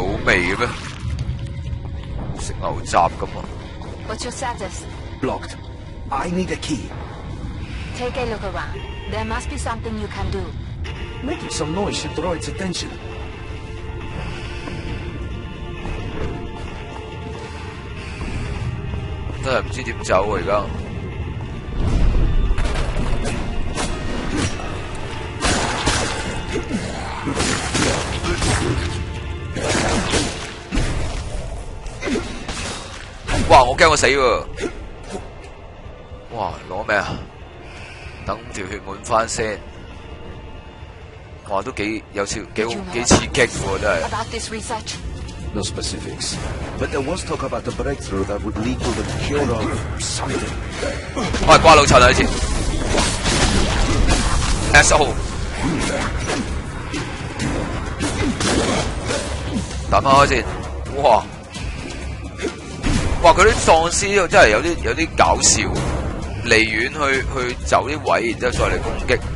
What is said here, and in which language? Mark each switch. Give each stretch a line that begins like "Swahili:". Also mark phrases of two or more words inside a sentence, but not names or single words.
Cantonese: 味嘅咩？食牛雜咁啊
English: What's your status? Blocked. I need a key. Take a look around. There must be something you can do. Making some noise should draw its attention.
Cantonese: 真係唔知點走啊！而家哇！我驚我死喎！哇！攞咩啊？等條血滿翻先。哇！都幾有刺激喎！真係。
English: About this research? No specifics, but there was talk about a breakthrough that would lead to the cure of something.
Cantonese: 我係瓜老襯啊！呢次 S.O. 打翻開先，哇！哇！佢啲喪屍真係有啲搞笑，離遠去走啲位，然之後再嚟攻擊。